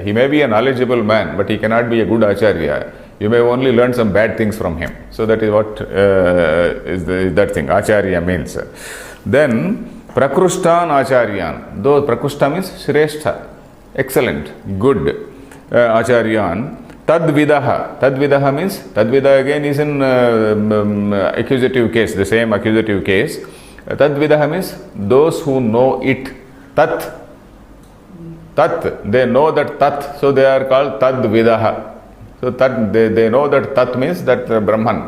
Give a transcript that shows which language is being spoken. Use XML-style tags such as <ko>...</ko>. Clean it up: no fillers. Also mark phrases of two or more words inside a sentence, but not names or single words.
<en>He may be a knowledgeable man, but he cannot be a good Acharya. You may only learn some bad things from him. So that is what is that thing, Acharya means.</en> <sa>Then प्रकृष्टान् आचार्यान्.</sa> <en>Though Prakrushta means Shrestha, excellent, good Acharyan. Tadvidaha. Tadvidaha means, Tadvida again is in accusative case, the same accusative case. Tadvidaha means those who know it.</en> <sa>तत्. तत्.</sa> <en>They know that Tat. So they are called Tadvidaha. So tat, they know that Tat means that Brahman.</en>